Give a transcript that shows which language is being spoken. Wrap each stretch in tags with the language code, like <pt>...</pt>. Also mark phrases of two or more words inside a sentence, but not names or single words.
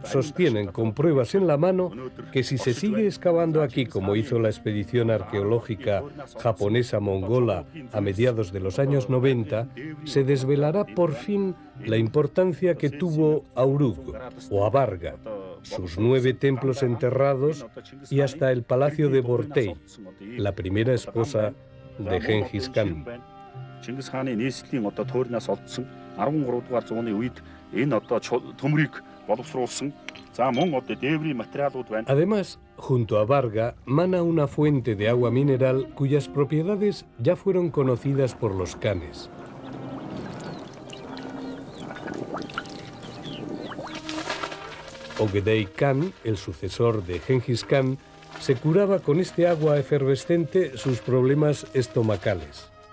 <es>sostienen con pruebas en la mano que si se sigue excavando aquí como hizo la expedición arqueológica japonesa-mongola a mediados de los años 90, se desvelará por fin la importancia que tuvo Auruk o Abarga, sus 9 templos enterrados y hasta el palacio de Bortei, la primera esposa de Gengis Khan.</es> <mn>Чингис хааны нийслэлийн туурнаас олдсон 13 дугаар зууны үед энэ төмрийг боловсруулсан. За мөн дээврийн материалууд байна.</mn> <es>Además, junto a Abarga mana una fuente de agua mineral cuyas propiedades ya fueron conocidas por los khanes. Ogedei Khan, el sucesor de Gengis Khan, se curaba con este agua efervescente sus problemas estomacales.</es>